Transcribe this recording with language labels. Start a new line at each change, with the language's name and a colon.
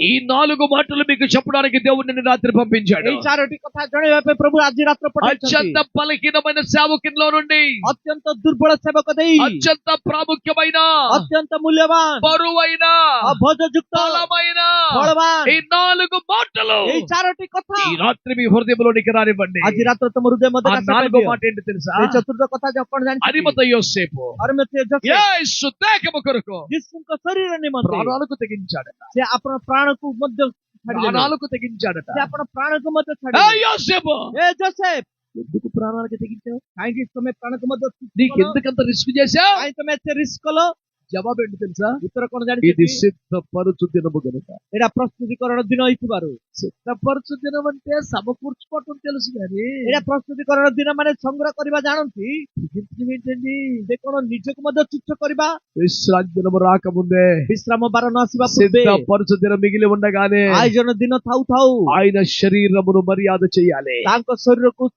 Telugu: ఈ 4 మాటలు మీకు చెప్పడానికి దేవుడు నిన్ను రాత్రి పంపించాడు.
Odia: ଏଇ 4ଟି କଥା ଜଣେଇବା ପାଇଁ ପ୍ରଭୁ ଆଜି ରାତ୍ର ପଠାଇଛନ୍ତି।
Telugu: అత్యంత బలహీనమైన సేవకునిలో నుండి
Odia: ଅତ୍ୟନ୍ତ ଦୁର୍ବଳ ସେବକ ଦେଇ
Telugu: అత్యంత ప్రాముఖ్యమైన
Odia: ଅତ୍ୟନ୍ତ ମୂଲ୍ୟବାନ
Telugu: బరువైన
Odia: ଭୋଜଯୁକ୍త
Telugu: బలమైన
Odia: ବଳବାନ
Telugu: ఈ 4 మాటలు
Odia: ଏଇ 4ଟି କଥା
Telugu: ఈ రాత్రి మీ హృదయంలోనికి రానివ్వండి.
Odia: ଆଜି ରାତ୍ର ତମ ହୃଦୟ
Telugu: ఆ
Odia: ମଧ୍ୟରେ
Telugu: 4 మాట ఏంటి తెలుసా?
Odia: ଏଇ ଚତୁର୍ଥ କଥା ଯେ ଆପଣ ଜାଣିଛନ୍ତି
Telugu: అరిమత యోసేపు యేసు దేహము కొరకు
Odia: ଯୀଶୁଙ୍କ ଶରୀର ନିମନ୍ତେ
Telugu: ప్రాణాలకు తెగించాడట.
Odia: ସେ ଆପଣ ପ୍ରାଣକୁ ମଧ୍ୟ ଛାଡ଼ିଦେଲେ।
Telugu: ప్రాణాలకు తెగించాడట.
Odia: ସେ ଆପଣ ପ୍ରାଣକୁ ମଧ୍ୟ
Telugu: ఏ
Odia: ଛାଡ଼ିଦେଲେ।
Telugu: యోసేపు,
Odia: ଏ ଜୋସେଫ,
Telugu: ఎందుకు ప్రాణాలకు తెగించావు?
Odia: କାହିଁକି ତମେ ପ୍ରାଣକୁ ମଧ୍ୟ
Telugu: నీకు ఎందుకంత రిస్క్ చేశావు?
Odia: କାହିଁକି ତମେ ଏତେ ରିସ୍କ କଲ?
Telugu: జవాబు ఏంటి తెలుసా?
Odia: ଉତ୍ତର କଣ
Telugu: ఇది
Odia: ଜାଣିଛନ୍ତି?
Telugu: సిద్ధపరచు దినము గనుక.
Odia: ଏଇଟା ପ୍ରସ୍ତୁତିକରଣ ଦିନ ହେଇଥିବାରୁ।
Telugu: సిద్ధపరచు దినం అంటే సమకూర్చుకోవటం తెలుసు కానీ
Odia: ଏଇଟା ପ୍ରସ୍ତୁତିକରଣ ଦିନ ମାନେ ସଂଗ୍ରହ କରିବା ଜାଣନ୍ତି।
Telugu: తెగించడం ఏంటండి?
Odia: ସେ କଣ ନିଜକୁ ମଧ୍ୟ ତୁଚ୍ଛ କରିବା?
Telugu: విశ్రాంతి దినము రాకముందే
Odia: ବିଶ୍ରାମ ବାର ନ ଆସିବା ପୂର୍ବେ
Telugu: సిద్ధపరచు దినం మిగిలి ఉండగానే
Odia: ଆୟୋଜନ ଦିନ ଥାଉ ଥାଉ
Telugu: ఆయన శరీరమును మర్యాద చేయాలి.
Odia: ତାଙ୍କ ଶରୀରକୁ